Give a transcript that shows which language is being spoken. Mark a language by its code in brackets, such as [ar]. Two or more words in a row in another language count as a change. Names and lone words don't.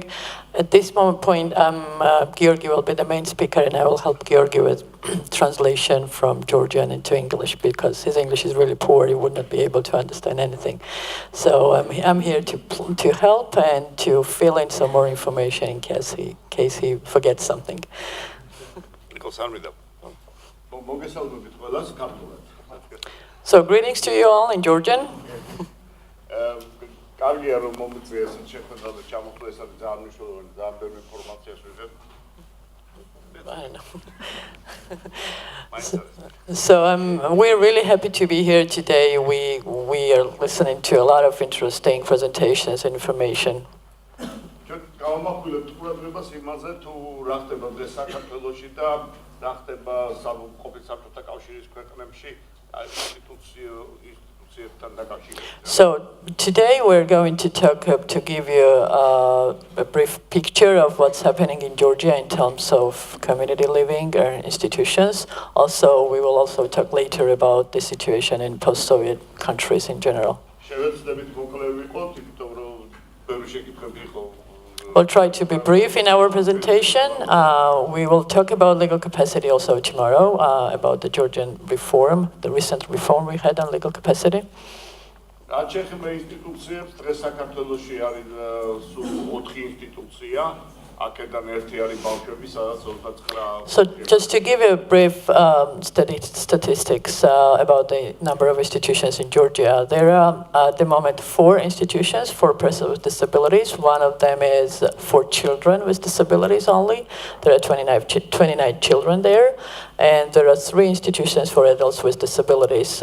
[en] At this point, Georgi will be the main speaker, and I will help Georgi with translation from Georgian into English because his English is really poor. He would not be able to understand anything. So I'm here to help and to fill in some more information in case he forgets something. [ka] მოგესალმებით ყველას, ქართულად. [en] So greetings to you all in Georgian. [ka] კარგია რომ მომიწვია ესეთ შეხვედრა და ჩამოხდა ეს არის ძალიან მნიშვნელოვანი, ძალიან ბევრი ინფორმაციას ვიღებ. [en] I don't know. So we're really happy to be here today. We are listening to a lot of interesting presentations and information. [ka] ჩვენ გავამახვილებთ ყურადღებას იმაზე თუ რა ხდება დღეს საქართველოში და რა ხდება ყოფილ საბჭოთა კავშირის ქვეყნებში ინსტიტუციებთან დაკავშირებით. [en] So today we're going to to give you a brief picture of what's happening in Georgia in terms of community living and institutions. Also, we will also talk later about the situation in post-Soviet countries in general. [ka] შევეცდებით მოკლე ვიყოთ, იმიტომ რომ ბევრი შეკითხვები იყო. [en] We'll try to be brief in our presentation. We will talk about legal capacity also tomorrow, about the Georgian reform, the recent reform we had on legal capacity. [ka] რაც შეეხება ინსტიტუციებს, დღეს საქართველოში არის სულ 4 ინსტიტუცია. აქედან ერთი არის ბავშვები, სადაც 29. [en] So just to give you a brief statistics about the number of institutions in Georgia, there are at the moment 4 institutions for persons with disabilities. One of them is for children with disabilities only. There are 29 children there. And there are 3 institutions for adults with disabilities.